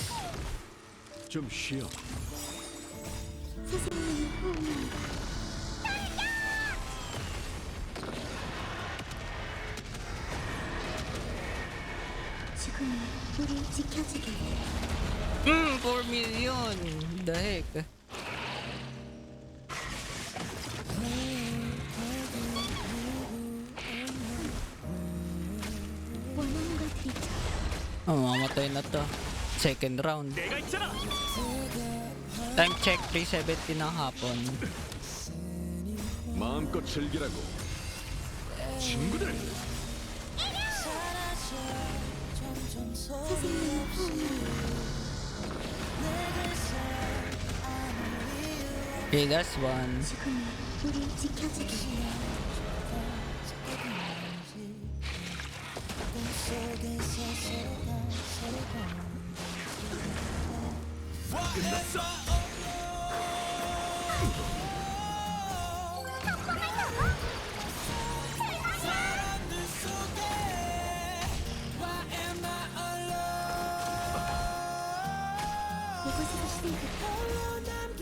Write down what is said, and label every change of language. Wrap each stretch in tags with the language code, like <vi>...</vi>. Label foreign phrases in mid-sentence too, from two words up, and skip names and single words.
<ko>좀 쉬어. 지금 우리 지켜주게.</ko> <en>4 million. The heck?</en> <ko>원하는 걸 드리죠.</ko> <tl>Mamatay na to.</tl> <en>Second round.</en> <ko>내가 있잖아.</ko> <en>Time check 3:70</en> <tl>ng hapon.</tl> <ko>마음껏 즐기라고. 친구들</ko> <en>Okay, that's one.</en> <ko>지금 우리 지켜주게. 끝났어. 이곳에서 시작해.</ko>